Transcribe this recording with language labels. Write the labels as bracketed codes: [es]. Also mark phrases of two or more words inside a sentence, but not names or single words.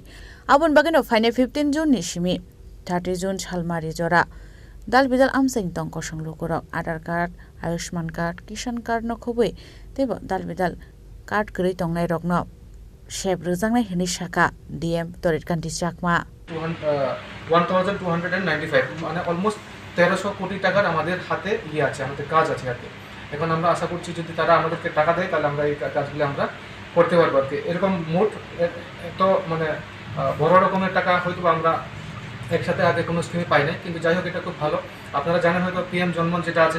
[trp] Abon bagino faine 15 June ni shimi 30 June chalmari jora. Dal bidal amsaing tongko songluko rok Aadhaar card, Ayushman card, Kishan card no khobui. Tebo dal bidal card kri tongai rokno sheb ruzangnai hini shaka DM Torit Kanti Chakma [bn] 1295 মানে অলমোস্ট 1300 কোটি টাকার আমাদের হাতে আছে আমাদের কাজ আছে হাতে এখন আমরা আশা করছি যদি তারা আমাদেরকে টাকা দেয় তাহলে আমরা এই কাজগুলো আমরা করতে পারবো আর কি এরকম মোট তো মানে বড় রকমের টাকা হয়তো আমরা একসাথে আগে কোনো স্কিমে পাই না কিন্তু যাই হোক এটা খুব ভালো আপনারা জানেন হয়তো পিএম জন্মন যেটা আছে